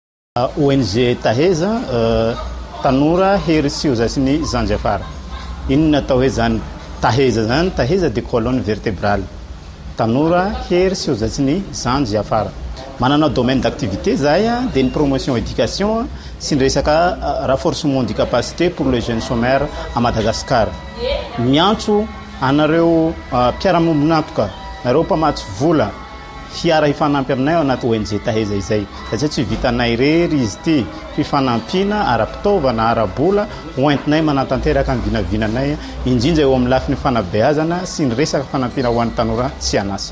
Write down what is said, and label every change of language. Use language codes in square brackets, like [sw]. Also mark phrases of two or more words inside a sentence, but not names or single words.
[mg] ONG TAHEZA TAnora HEry sy ozatrin'ny Zandry Afara. Inona atao hoe zany TAHEZA zany? TAHEZA [fr] de colonne vertébrale. [mg] TAnora HEry sy ozatrin'ny Zandry Afara. [fr] Manana domaine d'activité zay de une promotion éducation [mg] sy ny resaka [fr] renforcement du capacité pour les jeunes chômeurs à Madagascar. [mg] Miantso anareo mpiara-monatoka, nareo mpamatsy vola hiara hifanampy aminay ao anaty ONG TAHEZA izay. Satria tsy vitanay rery izy ty fifanampina ara-pitaovana ara-bola hoentinay manatanteraka ny vinavinanay indrindra eo amin'ny lafiny fanabeazana sy ny resaka fanampina ho an'ny tanora sy anasa.